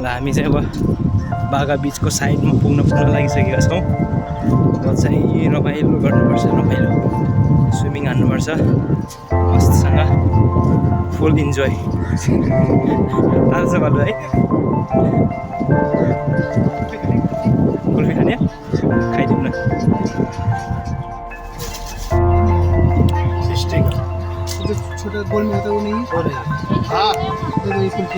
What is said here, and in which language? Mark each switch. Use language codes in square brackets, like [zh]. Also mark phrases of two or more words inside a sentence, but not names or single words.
[ne] ल हामी चाहिँ अब बागा बिचको साइडमा पुग्न लागिसकेका छौँ अब चाहिँ रमाइलो गर्नुपर्छ रमाइलो स्विमिङ हान्नुपर्छ मस्तसँग [en] full enjoy [ne] आज चाहिँ भन्नु है कुल्फी खाने खाइदिउँ न [hi] छोटा गोल में होता है वो नहीं हाँ तो ये कुल्फी